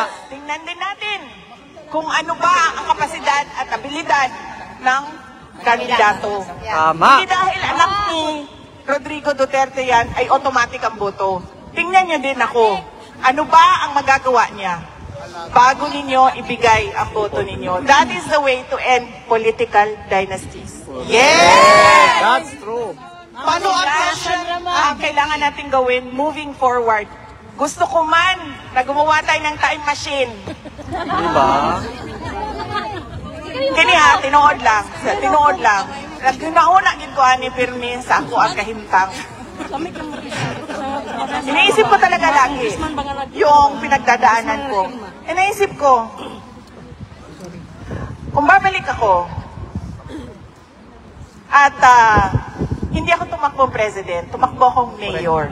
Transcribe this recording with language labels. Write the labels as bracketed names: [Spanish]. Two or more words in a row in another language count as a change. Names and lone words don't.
[Filipino] Tingnan din natin kung ano ba ang kapasidad at abilidad ng kandidato. Tama! Hindi dahil anak ni Rodrigo Duterte yan ay automatic ang boto. Tingnan niyo din ako. Ano ba ang magagawa niya bago ninyo ibigay ang boto ninyo? [English] That is the way to end political dynasties. Yes! That's true! [Filipino] Paano ang kailangan natin gawin [English] moving forward? [Filipino] Gusto ko man na gumawa tayo ng [English] time machine. [Filipino] Diba? [Cebuano] Kini ha, tinuod lang. Nagnauna gid ko ani pirmi sa ako ang kahintang. [Filipino] Iniisip ko talaga lagi yung pinagdadaanan ko. Iniisip ko, kung babalik ako at hindi ako tumakbo president, tumakbo akong mayor.